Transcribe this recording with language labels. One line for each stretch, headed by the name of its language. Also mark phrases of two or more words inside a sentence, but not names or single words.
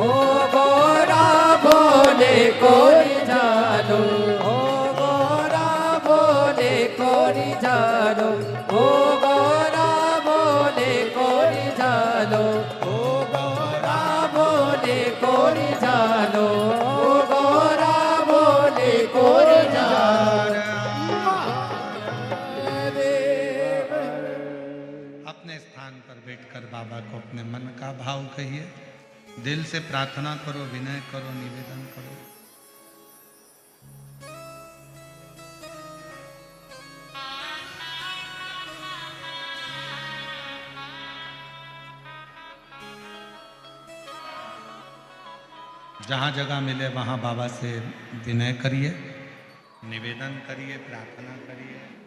Hindi: ओ गौरा भोले को रिझालो, ओ गौरा भोले को रिझालो, ओ गौरा भोले को रिझालो, ओ गौरा भोले को रिझालो, ओ गौरा भोले को रिझालो। अपने स्थान पर बैठकर बाबा को अपने मन का भाव कहिए, दिल से प्रार्थना करो, विनय करो, निवेदन करो। जहाँ जगह मिले वहाँ बाबा से विनय करिए, निवेदन करिए, प्रार्थना करिए।